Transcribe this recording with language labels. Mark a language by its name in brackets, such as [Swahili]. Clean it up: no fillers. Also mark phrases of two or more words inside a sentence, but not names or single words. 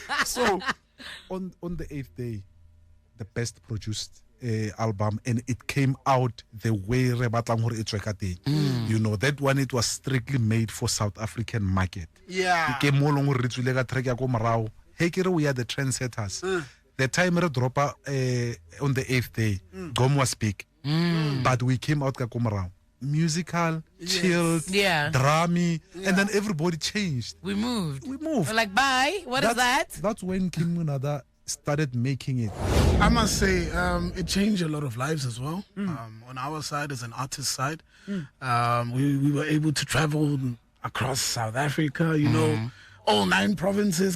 [English] So on the 8th day, the best produced album, and it came out the way [Southern Sotho] re batlang hore e tswe ka teng. [English] You know, that one, it was strictly made for South African market. Yeah. [Southern Sotho] Ke mo long re tswile ka track ya ko morao. [English] Hey, kere we are the trendsetters. The time re drop on the 8th day, Gom was big. But we came out [Southern Sotho] ka ko morao. [English] Musical, chilled, drummy, and then everybody changed. We moved. We're like, bye. What is that? That's when Kim Munada started making it. I must say, it changed a lot of lives as well. On our side, as an artist side, we were able to travel across South Africa, you know, all 9 provinces.